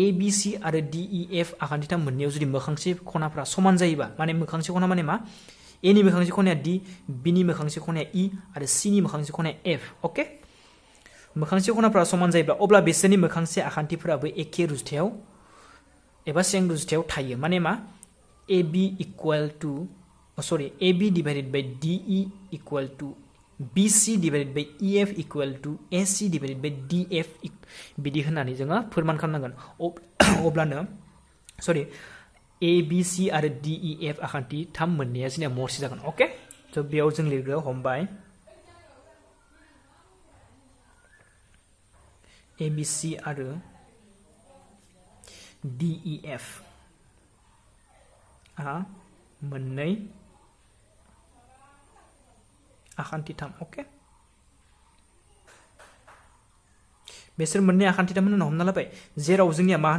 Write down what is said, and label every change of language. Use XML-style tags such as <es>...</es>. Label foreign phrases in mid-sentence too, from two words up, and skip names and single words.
<brx>बी सी आरो डी ई एफ आखान्थि 3 मोननैयाव जुदि मोखांसे खनाफोरा समान जायोबा माने मोखांसे खना माने मा ए नि मोखांसे खनाया डी बी नि मोखांसे खनाया ई आरो सी नि मोखांसे खनाया एफ ओके मोखांसे खनाफोरा समान जायोब्ला अब्ला बिसोरनि मोखांसे आखान्थिफोराबो एखे रुजुथायाव एबा स्रें रुजुथायाव थायो माने मा</brx> <en>A B equal to A B divided by D E equal to B C divided by E F equal to A C divided by D F</en> <brx>बिदि होननानै जोङो फोरमान खालामनांगोन अब्लानो ए बी सी आरो डी ई एफ आखान्थि 3 मोननैया जोंनिया महरसे जागोन ओके स' बेयाव जों लिरग्रायाव हमबाय ए बी सी आरो डी ई एफ मोननै आखान्थि 3 ओके बेसोर मोननै आखान्थि 3 होनना हमना लाबाय जेराव जोंनिया मा होनाय</brx>